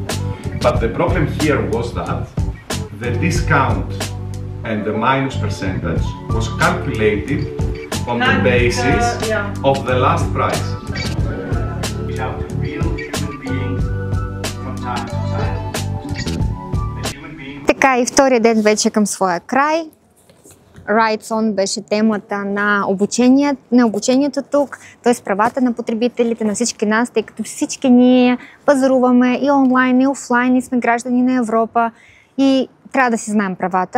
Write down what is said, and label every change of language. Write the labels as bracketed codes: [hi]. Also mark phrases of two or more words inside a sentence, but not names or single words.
[en] But the problem here was that the discount and the minus percentage was calculated on the basis of the last price. Without a real human being from time to time. The human being... [bg] Така и втория ден вече към своя край. Rights On беше темата на обучението тук, т.е. правата на потребителите, на всички нас, тъй като всички ние пазаруваме и онлайн, и офлайн, и сме граждани на Европа и трябва да си знаем правата.